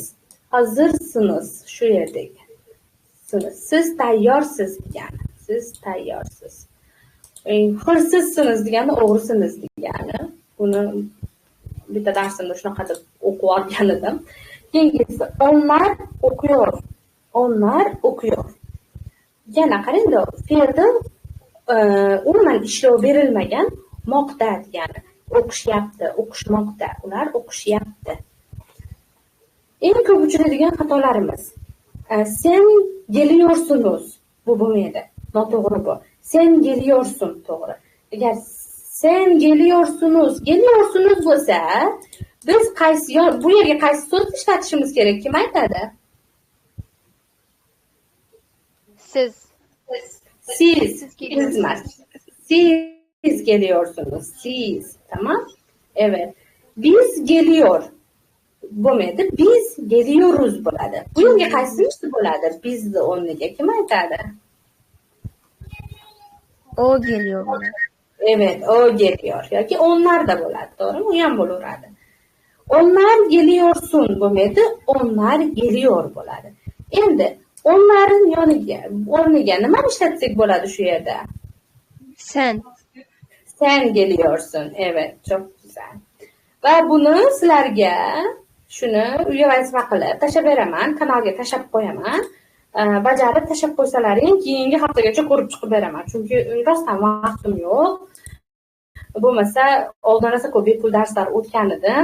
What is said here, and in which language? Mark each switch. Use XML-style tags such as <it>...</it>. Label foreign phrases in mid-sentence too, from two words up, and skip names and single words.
<uz>Hazırsınız shu yerdagi. Siz tayyorsiz degani. Siz tayyorsiz. Hırsızsınız degani, o'g'risiniz degani. Buni bitta darsimda shunaqa deb o'qib olgan edim.</uz> <tr>Keyingisi onlar okuyor. Onlar okuyor.</tr> <uz>Yana qarangda, fe'lda umuman ishlov berilmagan moqda degani. O'qishyapti, o'qishmoqda. Ular o'qishyapti. Eng ko'p uchraydigan xatolarimiz.</uz> <tr>Sen geliyorsunuz.</tr> <uz>Bu bo'lmaydi. Noto'g'ri bu.</uz> <tr>Sen geliyorsun</tr> <uz>to'g'ri. Agar</uz> <tr>sen geliyorsunuz</tr> <uz>bo'lsa, biz bu yerga qaysi so'z ishlatishimiz kerak? Kim aytadi? Siz.</uz> <tr>Siz geliyorsunuz. Siz. Tamam? Evet. Biz geliyor.</tr> <uz>Bo'lmaydi.</uz> <tr>Biz geliyoruz</tr> <uz>bo'ladi. Bu yerga qaysisi bo'ladi? Bizni o'rniga kim aytadi?</uz> <tr>O geliyor bana. Evet, o geliyor.</tr> <uz>Yoki</uz> <tr>onlar da</tr> <uz>bo'ladi, to'g'rimi? U ham bo'laveradi.</uz> <tr>Onlar geliyorsun</tr> <uz>bo'lmaydi,</uz> <tr>onlar geliyor</tr> <uz>bo'ladi. Endi onların o'rniga nima ishlatsak bo'ladi shu yerda? Sen.</uz> <tr>Sen geliyorsun. Evet, çok güzel.</tr> <uz>Va buni sizlarga shuni uyga vazifa qilib tashlab beraman, kanalga tashlab qo'yaman. Bajarib tashlab qo'ysalaring, keyingi haftagacha ko'rib chiqib beraman. Chunki rostdan vaqtim yo'q. Bo'lmasa, oldin rosa ko'p bepul darslar o'tgan edim.</uz>